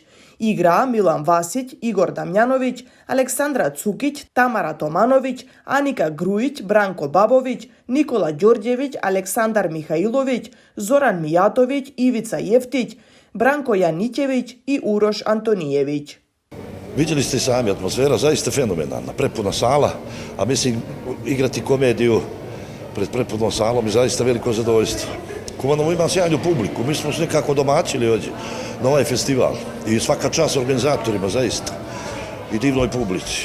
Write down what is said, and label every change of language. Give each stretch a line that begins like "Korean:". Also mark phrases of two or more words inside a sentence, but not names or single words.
Macedonian: Играа Милан Васиќ, Игор Дамјановиќ, Александра Цукиќ, Тамара Томановиќ, Аника Груиќ, Бранко Бабовиќ, Никола Ѓорѓевиќ, Александар Михаиловиќ, Зоран Мијатовиќ, Ивица Јефтиќ, Бранко Јаниќевиќ и Урош Антонијевиќ.
Serbian: Vidjeli ste i sami, atmosfera zaista fenomenalna, prepuna sala, a mislim igrati komediju pred prepunom salom je zaista veliko zadovoljstvo. Kumanovo ima sjajnu publiku, mi smo se nekako domaćili ovdje na ovaj festival i svaka čast organizatorima zaista i divnoj publici.